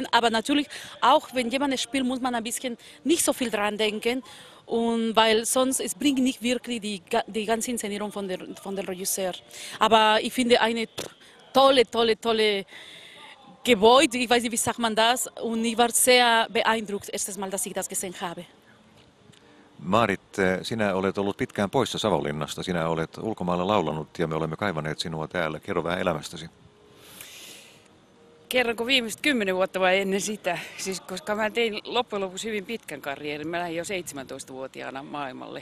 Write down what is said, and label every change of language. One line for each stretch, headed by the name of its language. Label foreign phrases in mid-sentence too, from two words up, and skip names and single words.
German: Aber natürlich, auch wenn jemand spielt, muss man ein bisschen nicht so viel dran denken. Und weil sonst, es bringt nicht wirklich die ganze Inszenierung von der Regisseur. Aber ich finde eine tolle Gebäude, ich weiß nicht, wie sagt man das, und ich war sehr beeindruckt, erstes Mal, dass ich das gesehen habe.
Finnish: Maarit, sinä olet ollut pitkään poissa Savonlinnasta. Sinä olet ulkomailla laulanut ja me olemme kaivaneet sinua täällä. Kerro vähän elämästäsi. Kerronko viimeiset 10 vuotta vai ennen sitä? Siis, koska mä tein loppujen lopuksi hyvin pitkän karrierin. Mä lähdin jo 17-vuotiaana maailmalle.